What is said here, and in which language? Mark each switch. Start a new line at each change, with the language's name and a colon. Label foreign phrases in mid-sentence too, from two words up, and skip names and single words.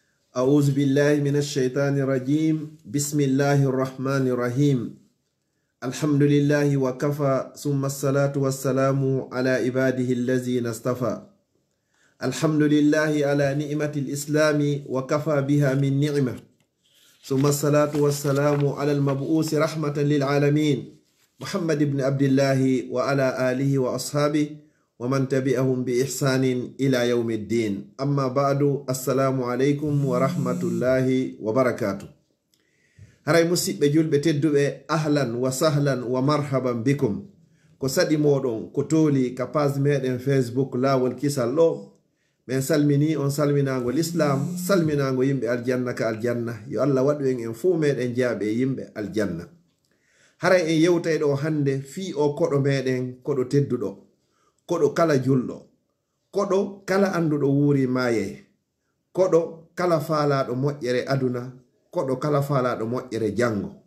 Arabic: أعوذ بالله من الشيطان الرجيم بسم الله الرحمن الرحيم الحمد لله وكفى ثم الصلاة والسلام على عباده الذين اصطفى الحمد لله على نعمة الإسلام وكفى بها من نعمة ثم الصلاة والسلام على المبعوث رحمة للعالمين محمد بن عبد الله وعلى آله وأصحابه ومن تبعهم بإحسان إلى يوم الدين أما بعد السلام عليكم ورحمة الله
Fula: وبركاته haray musidɓe julɓe tedduɓe
Arabic: أهلا وسهلا ومرحبا بكم
Fula: ko saɗi moɗon ko tooli ka page meɗen Facebook lawol kisal ɗo min salmini on salminago l'islam salminago yimɓe aljanna ka aljanna yo Allah waɗu en fuu meɗen jaaɓe yimɓe aljanna haray en yewtay ɗo hande fi o koɗo meɗen koɗo tedduɗo koɗo kala julɗo koɗo kala anduɗo wuuri maaye koɗo kala faalaɗo moƴƴere aduna koɗo kala faalaɗo moƴƴere jango